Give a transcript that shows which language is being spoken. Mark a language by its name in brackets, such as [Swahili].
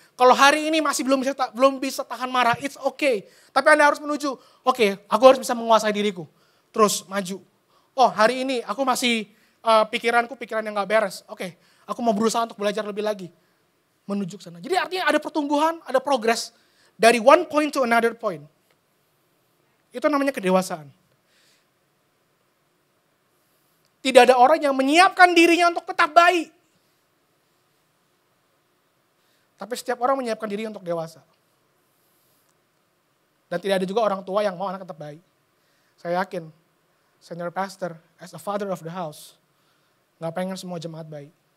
[Indonesian] Kalau hari ini masih belum bisa tahan marah, [English] it's okay. [Indonesian] Tapi Anda harus menuju, oke, aku harus bisa menguasai diriku. Terus maju. Oh hari ini aku masih pikiranku pikiran yang gak beres. Oke, aku mau berusaha untuk belajar lebih lagi. Menuju ke sana. Jadi artinya ada pertumbuhan, ada progres. Dari [English] one point to another point. [Indonesian] Itu namanya kedewasaan. Tidak ada orang yang menyiapkan dirinya untuk tetap baik. Tapi setiap orang menyiapkan diri untuk dewasa. Dan tidak ada juga orang tua yang mau anak tetap baik. Saya yakin, senior pastor, [English] as a father of the house, [Indonesian] gak pengen semua jemaat baik.